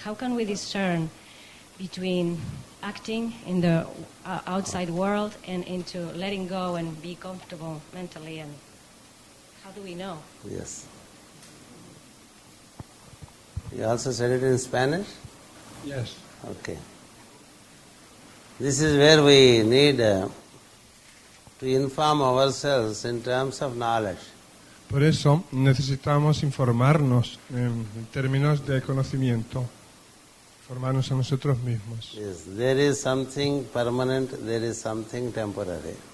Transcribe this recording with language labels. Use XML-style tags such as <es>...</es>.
<en>How can we discern between acting in the outside world and into letting go and be comfortable mentally, and how do we know? Yes. You also said it in Spanish? Yes. Okay. This is where we need to inform ourselves in terms of knowledge.</en> <es>Por eso necesitamos informarnos en términos de conocimiento, informarnos a nosotros mismos,</es> <en>Yes, there is something permanent, there is something temporary.</en>